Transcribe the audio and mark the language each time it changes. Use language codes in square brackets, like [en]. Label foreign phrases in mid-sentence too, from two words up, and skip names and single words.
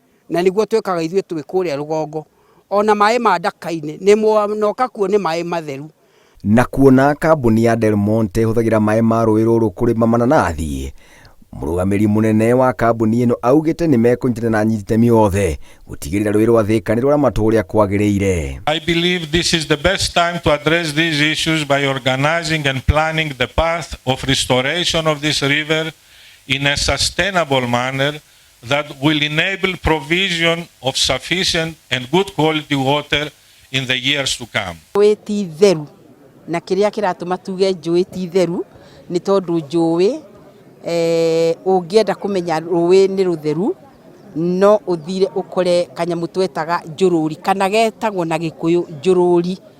[ki] Na nĩguo twĩkaga ithuĩ twĩ kũrĩa rũgongo. Ona maĩ ma ndaka-inĩ, nĩ mwoka kuo nĩ maĩ matheru. Na kuona kambuni ya Del Monte ĩhũthagĩra maĩ ma rũĩ rũrũ kũrĩma mananathi, mũrũgamĩrĩri mũnene wa kambuni ĩno augĩte nĩ mekũnyitanĩra na anyiti itemi othe gũtigĩrĩra rũĩ rwa Thika nĩ rwara matũ ũrĩa kwagĩrĩire. [en] I believe this is the best time to address these issues by organizing and planning the path of restoration of this river in a sustainable manner that will enable provision of sufficient and good quality water in the years to come. [ki] Rũĩ ti theru, na kĩrĩa kĩratũma tuge njũĩ ti theru, nĩ tondũ njũĩ, eh, ũngĩenda kũmenya rũĩ nĩ rũtheru, no ũthire ũkore kanyamũ twetaga njũrũri, kana getagwo na Gĩkũyũ njũrũri.